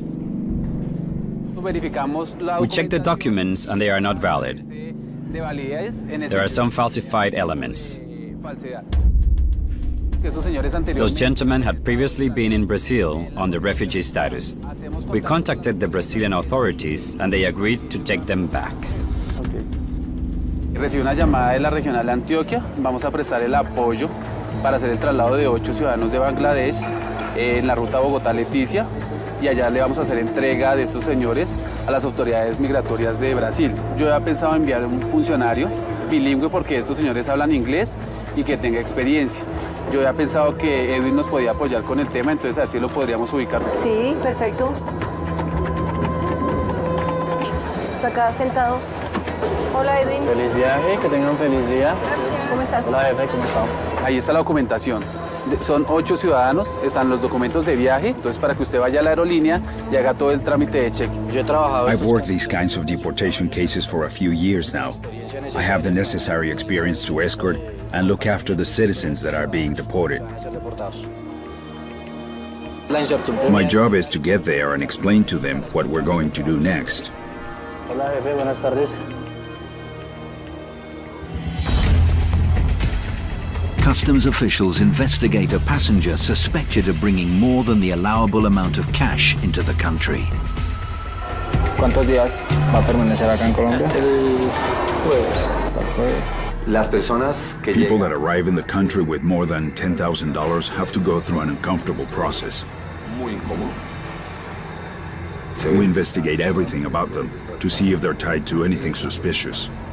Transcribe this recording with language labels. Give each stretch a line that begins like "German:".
English: We check the documents and they are not valid. There are some falsified elements. Those gentlemen had previously been in Brazil on the refugee status. We contacted the Brazilian authorities and they agreed to take them back.
Spanish: Recibí una llamada de la regional de Antioquia. Vamos a prestar el apoyo para hacer el traslado de 8 ciudadanos de Bangladesh en la ruta Bogotá-Leticia. y allá le vamos a hacer entrega de estos señores a las autoridades migratorias de Brasil. Yo había pensado enviar un funcionario bilingüe porque estos señores hablan inglés y que tenga experiencia. Yo había pensado que Edwin nos podía apoyar con el tema, entonces a ver si lo podríamos ubicar. Sí, perfecto. Está acá sentado. Hola, Edwin. Feliz viaje, que tengan un feliz día. Gracias. ¿Cómo estás? Hola, jefe, ¿cómo estás? Ahí está la documentación. Son 8 ciudadanos, están los documentos de viaje, entonces para que usted vaya a la aerolínea y haga todo el trámite de cheque. Yo he trabajado...
English: I've worked these kinds of deportation cases for a few years now. I have the necessary experience to escort and look after the citizens that are being deported. My job is to get there and explain to them what we're going to do next.
Spanish: Hola, jefe, buenas tardes.
English: Customs officials investigate a passenger suspected of bringing more than the allowable amount of cash into the country.
Spanish: ¿Cuántos días va a permanecer acá en Colombia? El jueves. Las personas que
English: People that arrive in the country with more than $10,000 have to go through an uncomfortable process.
Spanish: Muy incómodo.
English: We investigate everything about them to see if they're tied to anything suspicious.